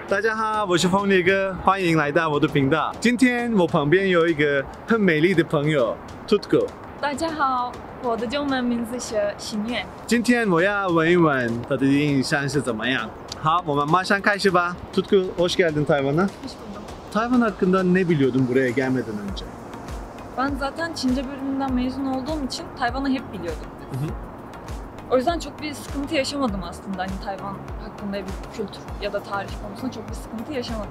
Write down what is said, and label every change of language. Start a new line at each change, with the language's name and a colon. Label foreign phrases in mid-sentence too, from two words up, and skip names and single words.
Chinese: 大家好，我是风烈哥，欢迎来到我的频道。今天我旁边有一个很美丽的朋友 Tutku。大家好，我的中文名字是心愿。今天我要问一问他的印象是怎么样。好，我们马上开始吧。
Turkish: Tutku, hoş geldin Tayvan'a. Hoş buldum. Tayvan hakkında ne biliyordun buraya gelmeden önce? Ben zaten Çince bölümünden mezun olduğum için Tayvan'ı hep biliyordum. Hı hı. O yüzden çok bir sıkıntı yaşamadım aslında. Hani Tayvan hakkında bir kültür ya da tarih konusunda çok bir sıkıntı yaşamadım.